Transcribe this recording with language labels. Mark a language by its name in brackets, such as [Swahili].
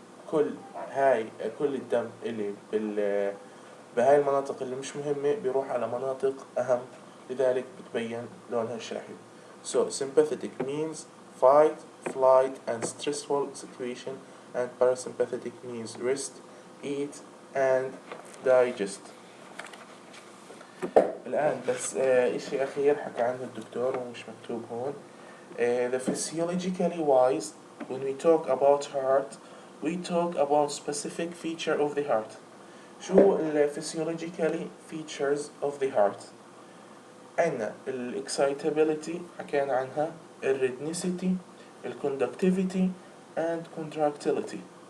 [Arabic] كل الدم اللي بهاي المناطق اللي مش مهمة بيروح على مناطق أهم, لذلك بتبين لونها الشاحب. [English] So sympathetic means fight, flight and stressful situation, and parasympathetic means rest, eat, and digest. [Arabic] الآن بس إشي أخير حكى عنه الدكتور ومش مكتوب هون. [English] The physiologically wise, when we talk about heart, we talk about specific feature of the heart. [Arabic] شو ال physiologically features of the heart؟ عنا ال excitability حكينا عنها، ال rhythmicity، ال [English] conductivity and contractility.